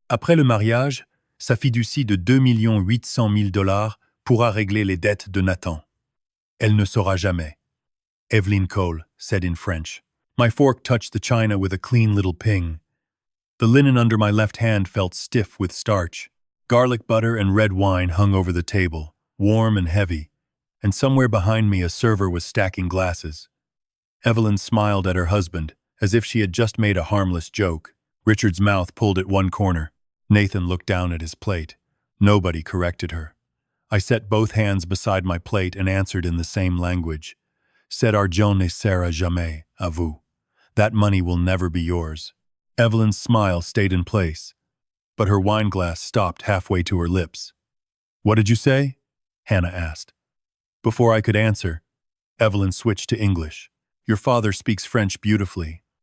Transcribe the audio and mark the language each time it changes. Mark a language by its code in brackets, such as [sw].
[fr] Après le mariage, sa fiducie de 2 800 000 $ pourra régler les dettes de Nathan. Elle ne saura jamais. [en] Evelyn Cole said in French. My fork touched the china with a clean little ping. The linen under my left hand felt stiff with starch. Garlic butter and red wine hung over the table, warm and heavy, and somewhere behind me a server was stacking glasses. Evelyn smiled at her husband, as if she had just made a harmless joke. Richard's mouth pulled at one corner. Nathan looked down at his plate. Nobody corrected her. I set both hands beside my plate and answered in the same language. [fr] Cet argent ne sera jamais à vous. [en] That money will never be yours. Evelyn's smile stayed in place, but her wineglass stopped halfway to her lips. What did you say? Hannah asked. Before I could answer, Evelyn switched to English. Your father speaks French beautifully.